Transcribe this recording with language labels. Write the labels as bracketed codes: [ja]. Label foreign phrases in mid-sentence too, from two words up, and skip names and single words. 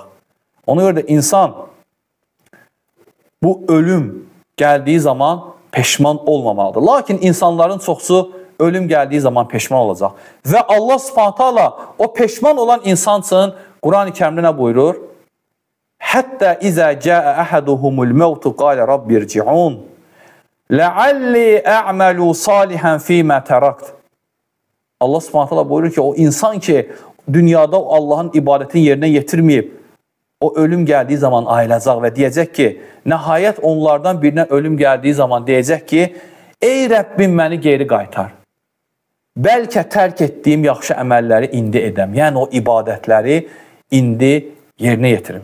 [az] Ona görə də insan bu ölüm gəldiyi zaman peşman olmamalıdır. Lakin insanların çoxsu ölüm gəldiyi zaman peşman olacaq. Və Allah [ar] سبحانه وتعالى [az] o peşman olan insan üçün Quran-ı Kərimdə nə buyurur? [ar] حتى إذا جاء أحدهم الموت قال رب ارجعون لعلي أعمل صالحا فيما تركت. [az] Allah [ar] سبحانه وتعالى [az] buyurur ki, o insan ki, dünyada Allahın ibadətini yerinə yetirməyib, o ölüm gəldiyi zaman ayılacaq və deyəcək ki, nəhayət onlardan birinə ölüm gəldiyi zaman deyəcək ki, ey Rəbbim məni geri qaytar. bəlkə tərk etdiyim yaxşı əməlləri indi edəm. Yəni o ibadətləri indi yerinə yetirim.